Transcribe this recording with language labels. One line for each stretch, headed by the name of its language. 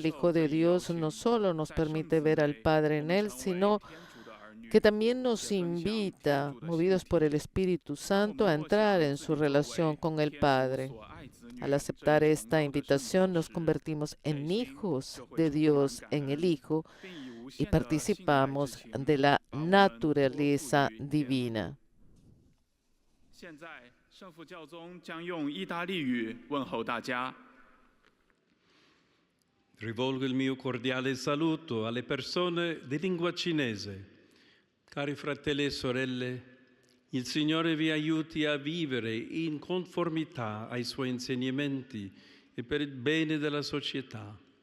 Spanish: El Hijo de Dios no solo nos permite ver al Padre en Él, sino que también nos invita, movidos por el Espíritu Santo, a entrar en su relación con el Padre. Al aceptar esta invitación, nos convertimos en hijos de Dios en el Hijo y participamos de la naturaleza divina.
Chinese: 现在，圣父教宗将用意大利语问候大家。
Italian: Rivolgo il mio cordiale saluto alle persone di lingua cinese. Cari fratelli e sorelle, il Signore vi aiuti a vivere in conformità ai Suoi insegnamenti e per il bene della società.